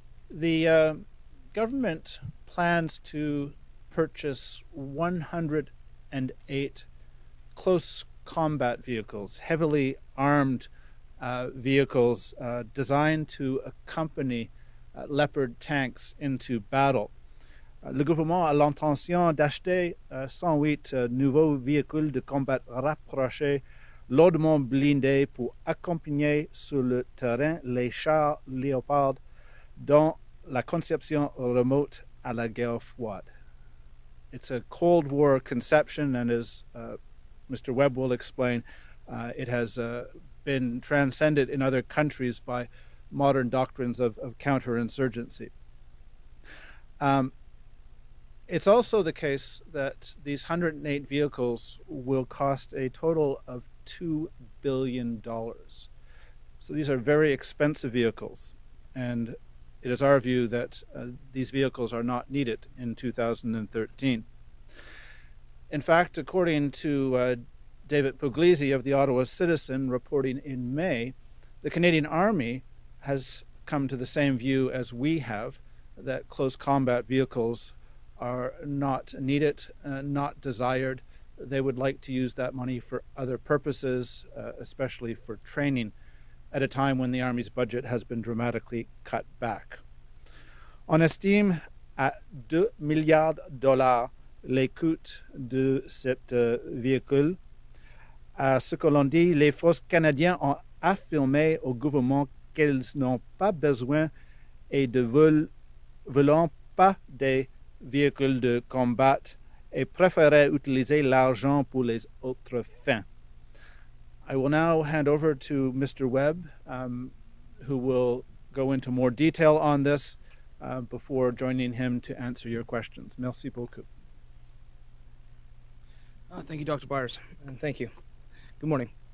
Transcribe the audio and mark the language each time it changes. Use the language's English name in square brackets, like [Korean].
[English] The government plans to purchase 108 close combat vehicles, heavily armed vehicles designed to accompany Leopard tanks into battle. [French] Le gouvernement a l'intention d'acheter 108 nouveaux véhicules de combat rapprochés lourdement blindés pour accompagner sur le terrain les chars Léopard dans la conception remote à la guerre froide. [English] It's a Cold War conception, and as Mr. Webb will explain, it has been transcended in other countries by modern doctrines of counterinsurgency. It's also the case that these 108 vehicles will cost a total of $2 billion. So these are very expensive vehicles, and it is our view that these vehicles are not needed in 2013. In fact, according to David Puglisi of the Ottawa Citizen reporting in May, the Canadian Army has come to the same view as we have, that close combat vehicles are not needed, not desired. They would like to use that money for other purposes, especially for training, at a time when the Army's budget has been dramatically cut back. [French] On estime à $2 milliards les coûts de cet véhicule. À ce que l'on dit, les forces canadiennes ont affirmé au gouvernement qu'elles n'ont pas besoin et ne veulent pas des véhicules de combat et préféraient utiliser l'argent pour les autres fins. [English] I will now hand over to Mr. Webb, who will go into more detail on this before joining him to answer your questions. [French] Merci beaucoup. [English] Thank you, Dr. Byers, and thank you. Good morning.